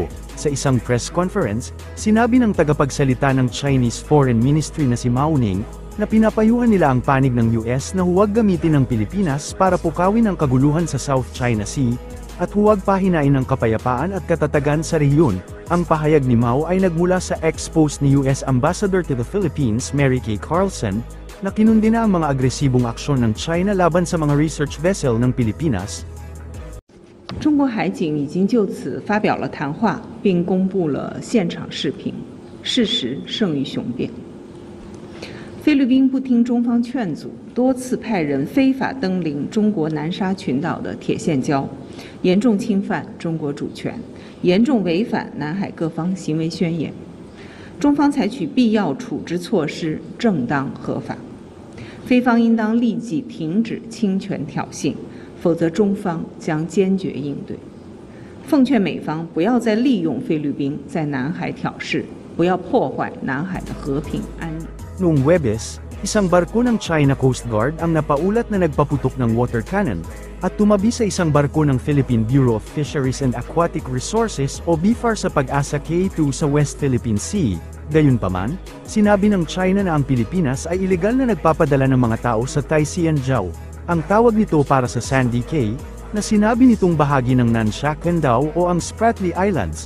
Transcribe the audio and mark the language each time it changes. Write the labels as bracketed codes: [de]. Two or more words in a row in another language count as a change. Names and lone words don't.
[tl] Sa isang [en] press conference, [tl] sinabi ng tagapagsalita ng Chinese Foreign Ministry na si Mao Ning, na pinapayuhan nila ang panig ng US na huwag gamitin ng Pilipinas para pukawin ang kaguluhan sa South China Sea, at huwag pahinain ang kapayapaan at katatagan sa rehiyon. Ang pahayag ni Mao ay nagmula sa ex-post ni [en] US Ambassador to the Philippines [tl] Mary Kay Carlson, na kinundi na ang mga agresibong aksyon ng China laban sa mga [en] research vessel [tl] ng Pilipinas. [zh] 中国海警已经就此发表了谈话，并公布了现场视频，事实胜于雄辩。菲律宾不听中方劝阻，多次派人非法登临中国南沙群岛的铁线礁，严重侵犯中国主权，严重违反南海各方行为宣言。中方采取必要处置措施，正当合法。菲方应当立即停止侵权挑衅，否则中方将坚决应对。奉劝美方不要再利用菲律宾在南海挑事，不要破坏南海的和平安宁。 [tl] Noong Huwebes, isang barko ng China Coast Guard ang napaulat na nagpaputok ng [en] water cannon, [tl] at tumabi sa isang barko ng Philippine Bureau of Fisheries and Aquatic Resources o BFAR sa Pag-asa K2 sa West Philippine Sea. Gayunpaman, sinabi ng China na ang Pilipinas ay ilegal na nagpapadala ng mga tao sa Tai Sian Jiao, ang tawag nito para sa Sandy Cay, na sinabi nitong bahagi ng Nansha Candao o ang Spratly Islands.